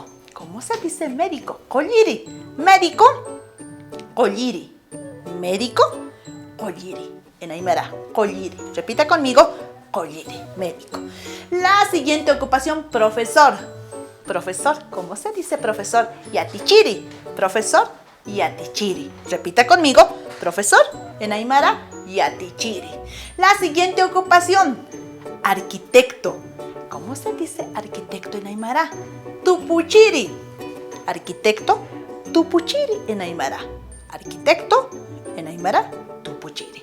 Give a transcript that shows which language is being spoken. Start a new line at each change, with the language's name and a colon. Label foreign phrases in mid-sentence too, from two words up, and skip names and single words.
Spanish: ¿Cómo se dice médico? Colliri. Médico, colliri. Médico, colliri. En Aymara, colliri. Repita conmigo, colliri. Médico. La siguiente ocupación, profesor. Profesor, ¿cómo se dice profesor? Yatichiri. Profesor, yatichiri. Repita conmigo, profesor. En Aymara, yatichiri. La siguiente ocupación, arquitecto. ¿Cómo se dice arquitecto en Aymara? Tupuchiri. Arquitecto, tupuchiri en Aymara. Arquitecto, en Aymara, tupuchiri.